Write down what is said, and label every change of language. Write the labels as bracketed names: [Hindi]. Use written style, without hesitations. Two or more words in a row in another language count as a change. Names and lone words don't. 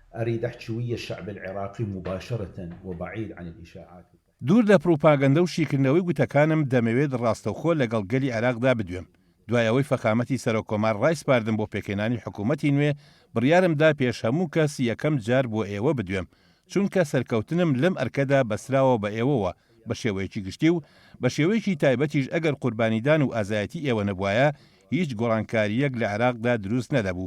[Arabic] أريد أحكي ويا الشعب العراقي مباشرة وبعيد عن الإشاعات. [Central Kurdish] دوور لە پروپاگەندە و شیکردنەوەی گوتەکانم دەمەوێت ڕاستەوخۆ لەگەڵ گەلی عێراقدا بدوێم. دوای ئەوەی فەخامەتی سەرۆکۆمار ڕایسپاردم بۆ پێکێنانی حکوومەتی نوێ، بڕیارمدا پێش هەموو کەس یەکەم جار بۆ ئێوە بدوێم، چونکە سەرکەوتنم لەم ئەرکەدا بەسراوە بە ئێوەوە بە شێوەیەکی گشتی و بە شێوەیەکی تایبەتیش ئەگەر قوربانیدان و ئازایەتی ئێوە نەبوایە هیچ گۆڕانکاریەک لە عێراقدا دروست نەدەبوو.